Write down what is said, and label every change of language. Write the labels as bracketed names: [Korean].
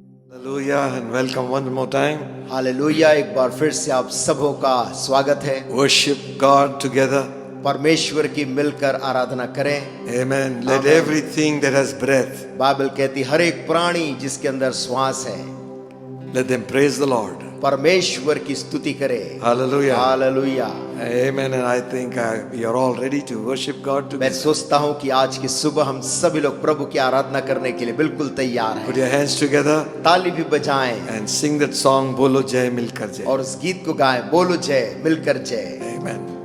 [English] Hallelujah and welcome one more time. [Hindi] Hallelujah. एक बार फिर से आप सबों का स्वागत है। [English] Worship God together. [Hindi] परमेश्वर की मिलकर आराधना करें। [English] Amen. Let Amen. everything that has breath, [Hindi] Bible कहती हर एक प्राणी जिसके अंदर श्वास है [English] let them praise the Lord. [Hindi] परमेश्वर की स्तुति करे। [English] Hallelujah. [Hindi] Hallelujah. [English] Amen. And I think we are all ready to worship God [Hindi] मैं [English] together. [Hindi] सोचता हूँ कि आज की सुबह हम सभी लोग प्रभु की आराधना करने के लिए बिल्कुल तैयार [English] Put [Hindi] हैं। [English] your hands together [Hindi] ताली भी बजाएं [English] and sing that song, Bolo Jai Milkar Jai. [Hindi] और उस गीत को गाएं, बोलो जय मिलकर जय। [English] Amen.